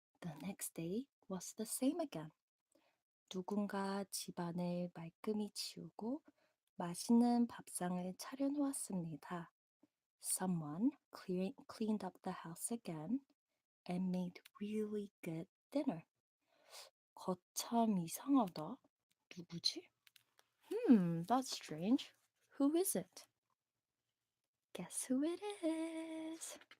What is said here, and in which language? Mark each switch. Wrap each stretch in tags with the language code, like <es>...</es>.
<en>The next day was the same again.</en> <ko>누군가 집안을 말끔히 치우고 맛있는 밥상을 차려놓았습니다.</ko> <en>Someone cleaned up the house again and made really good dinner.</en> <ko>거참 이상하다. 누구지?</ko> <en>That's strange. Who is it? Guess who it is?</en>